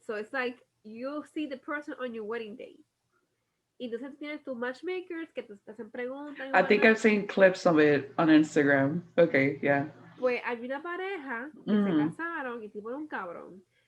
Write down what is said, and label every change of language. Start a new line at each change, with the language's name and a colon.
English: So it's like you see the person on your wedding day.
Spanish: Y entonces tienes tus matchmakers que te hacen preguntas y
English: I think I've whatnot. seen clips of it on Instagram. Okay, yeah.
Spanish: Pues hay una pareja que se Mm-hmm. casaron y tipo era un cabrón.